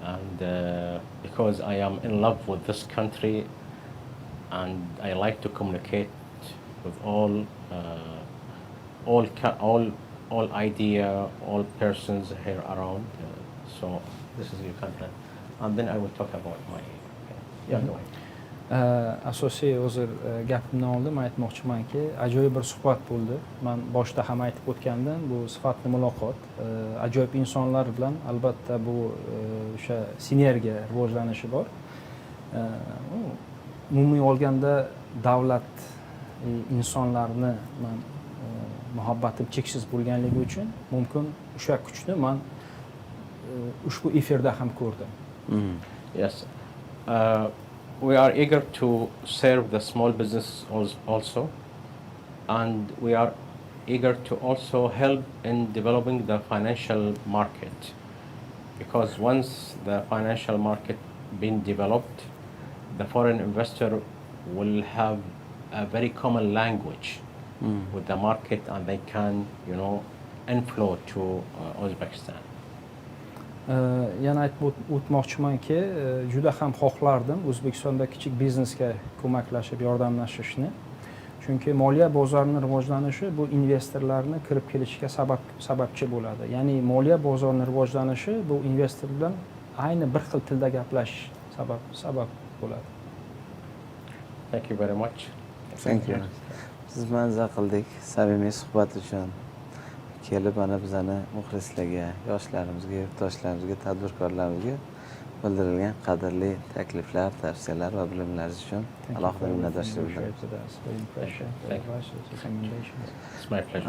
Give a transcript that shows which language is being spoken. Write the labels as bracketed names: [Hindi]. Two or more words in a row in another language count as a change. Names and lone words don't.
[English] and because I am in love with this country, and I like to communicate with all idea, all persons here around. So this is your content, and then I will talk about my. Yeah, go ahead. [Uzbek] Asosiy hozir gapimni oldim, aytmoqchimanki, ajoyib bir suhbat bo'ldi. Men boshda ham aytib o'tgandim, bu sifatli muloqot, ajoyib insonlar bilan albatta bu o'sha sinergiya rivojlanishi bor. Umumiy olganda davlat insonlarni men muhabbatim cheksiz bo'lganligi uchun mumkin o'sha kuchni men ushbu efirda ham ko'rdim. [English] Yes. We are eager to serve the small business also, and we are eager to also help in developing the financial market, because once the financial market been developed, the foreign investor will have a very common language with the market, and they can, inflow to Uzbekistan. [Uzbek] Yana aytib o'tmoqchimanki, juda ham xohlardim O'zbekistonda kichik biznesga ko'maklashib, yordamlashishni. Chunki moliya bozorining rivojlanishi bu investorlarni kirib kelishiga sababchi bo'ladi. Ya'ni moliya bozorining rivojlanishi bu investor bilan ayni bir xil tilda gaplashish sabab bo'ladi. [English] Thank you very much. Thank you. [Uzbek] Siz manza qildik samimiy suhbat uchun. Kelib ana bizani muxlislarga, yoshlarimizga, yurtdoshlarimizga, tadbirkorlarimizga bildirilgan qadrli takliflar, tavsiyalar va bilimlaringiz uchun alohida minnatdorchilik bildiraman.